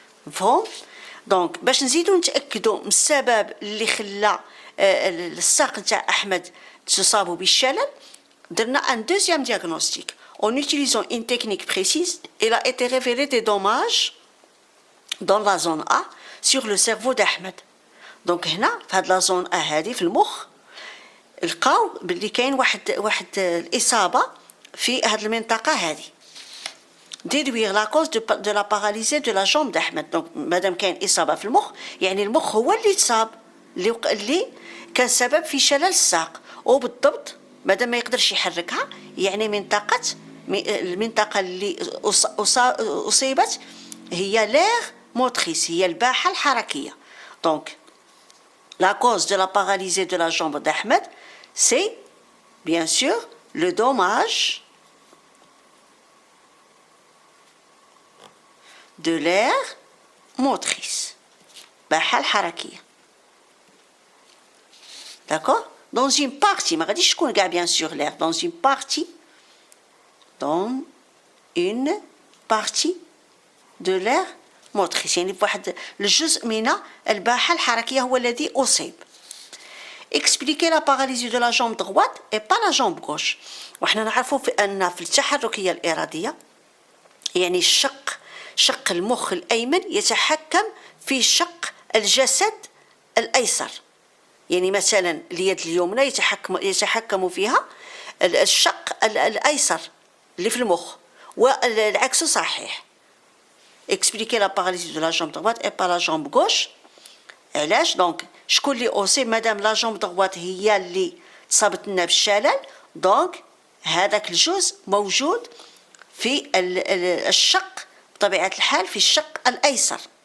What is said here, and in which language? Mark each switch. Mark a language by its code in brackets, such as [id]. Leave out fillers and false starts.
[ar] مفهوم؟ دونك باش نزيدو نتأكدو من السبب اللي خلى الساق نتاع أحمد تصابوا بالشلل، درنا [fr] un deuxième diagnostic. En utilisant une technique précise, il a été révélé des dommages dans la zone A sur le cerveau d'Ahmed. [ar] Donc هنا في هاد لا زون A هادي في المخ لقاو باللي كاين واحد الإصابة في هاد المنطقة هادي. [fr] déduire la cause de la paralysie de la jambe d'Ahmed. [ar] donc مادام كاين إصابة في المخ يعني المخ هو اللي تصاب، اللي كان سبب في شلل الساق، وبالضبط مادام ما يقدرش يحركها يعني المنطقة اللي أصيبت هي l'aire motrice، هي الباحة الحركية. [fr] donc la cause de la paralysie de la jambe d'Ahmed c'est bien sûr le dommage de l'aire motrice، [ar] الباحة الحركية. [fr] d'accord dans une partie [ar] ما غاديش تكون كاع [fr] bien sûr l'air dans une partie de l'aire motrice، [ar] يعني بواحد الجزء من الباحة الحركية هو الذي أصيب. [fr] expliquer la paralysie de la jambe droite et pas la jambe gauche. [ar] وحنا نعرفوا أن في التحركية الإرادية يعني شق المخ الأيمن يتحكم في شق الجسد الأيسر. يعني مثلا اليد اليمنى يتحكم فيها الشق الأيسر اللي في المخ، والعكس صحيح. [fr] expliquer la paralysie de la jambe droite et pas la jambe gauche. [ar] علاش؟ دونك شكون اللي أصيب؟ مادام [fr] لا جامب droite [ar] هي اللي تصابت لنا بالشلل، دونك هذاك الجزء موجود في الشق بطبيعة الحال في الشق الأيسر.